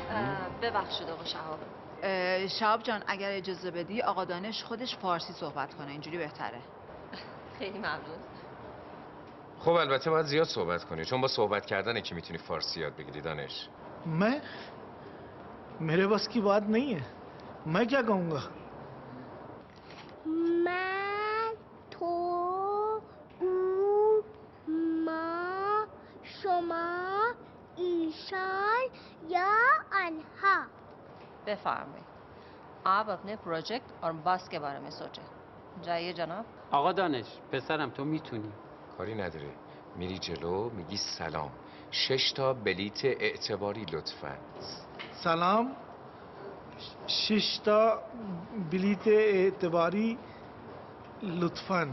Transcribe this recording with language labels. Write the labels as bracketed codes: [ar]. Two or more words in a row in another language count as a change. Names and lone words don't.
[fa] ببخشید آقا شهاب. شهاب جان اگر اجازه بدی آقا دانش خودش فارسی صحبت کنه، اینجوری بهتره. خیلی ممنون. خب البته باید زیاد صحبت کنی چون با صحبت کردنه که میتونی فارسی یاد بگیری دانش. [hi] मैं मेरे बस की बात नहीं है। मैं क्या कहूँगा? [fa] من، تو، او، ما، شما، ایشان یا آنها. بفرمایید. [hi] आप अपने प्रोजेक्ट और बस के बारे में सोचें। जाइए जनाब. [fa] آقا دانش پسرم تو میتونی. کاری نداره. میری جلو میگی سلام. 6 تا بلیت اعتباری لطفاً. سلام. 6 تا بلیت اعتباری لطفاً.